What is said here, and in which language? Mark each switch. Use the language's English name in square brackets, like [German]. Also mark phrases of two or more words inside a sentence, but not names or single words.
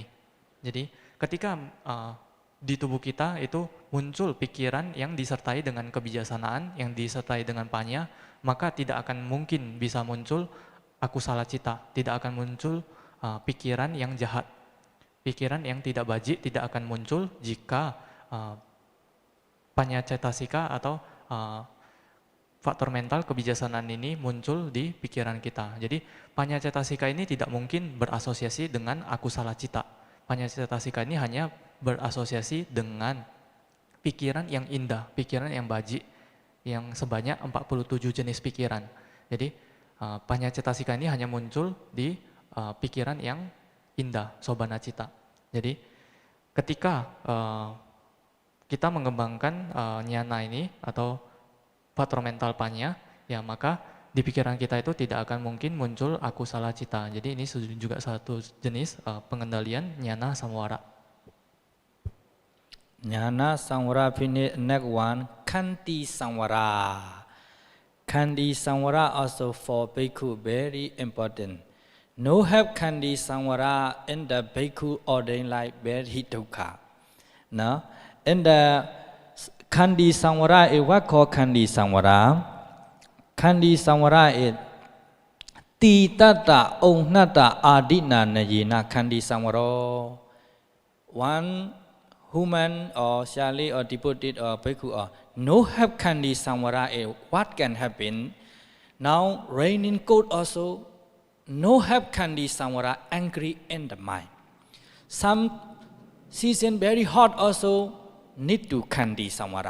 [Indonesian] Jadi ketika di tubuh kita itu muncul pikiran yang disertai dengan kebijaksanaan, yang disertai dengan panya, maka tidak akan mungkin bisa muncul [Pali] akusala cita, [Indonesian] tidak akan muncul pikiran yang jahat. Pikiran yang tidak bajik tidak akan muncul jika [Pali] panya cetasika [Indonesian] atau faktor mental kebijaksanaan ini muncul di pikiran kita. Jadi [Pali] panya cetasika [Indonesian] ini tidak mungkin berasosiasi dengan [Pali] akusala cita. Panya cetasika [Indonesian] ini hanya berasosiasi dengan pikiran yang indah, pikiran yang bajik, yang sebanyak 47 jenis pikiran. Jadi [Pali] panya cetasika [Indonesian] ini hanya muncul di pikiran yang indah, [Pali] sobana cita. [Indonesian] Jadi ketika kita mengembangkan jnana ini atau faktor mental panya, ya maka di pikiran kita itu tidak akan mungkin muncul [Pali] akusala cita. [Indonesian] Jadi ini juga satu jenis pengendalian [Pali] jnana samvara. Jnana samvara [English] finish next one [Pali] Khanti samvara. Khanti samvara [English] also for bhikkhu very important. No have [Pali] Khanti samvara [English] in the bhikkhu ordained like very dukkha. No, in the [Pali] Khanti samvara [English] is what called [Pali] Khanti samvara. Khanti samvara [English] is [Pali] Titata Onnata Adina Najina Khanti samvara. [English] One human or shali or devotee or bhikkhu or no have [Pali] Khanti samvara [English] is what can happen. Now raining cold also no have [Pali] Khanti samvara [English] angry in the mind. Some season very hot also need to [Pali] Khanti samvara.